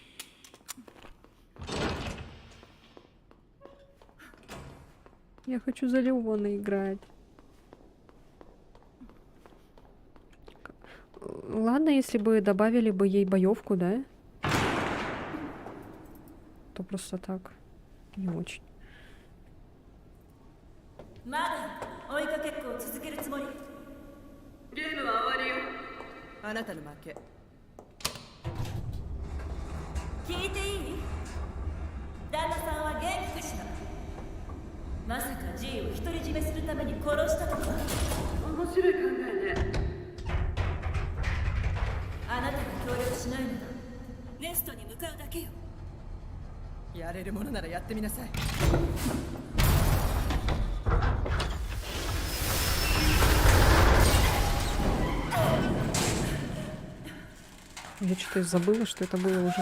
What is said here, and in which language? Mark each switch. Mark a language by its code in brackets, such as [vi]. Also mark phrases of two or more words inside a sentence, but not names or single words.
[ru] Я хочу за Леона играть. Ладно, если бы добавили бы ей боевку, да? То просто так. Не очень. [ja] まだ追いかけっこを続けるつもり？ゲームは終わりよ。あなたの負け。聞いていい？旦那さんは元気かしら？まさか G を独り占めするために殺したとか？面白い考えね。あなたが協力しないならネストに向かうだけよ。やれるものならやってみなさい。 [ru] Я что-то забыла, что это было уже.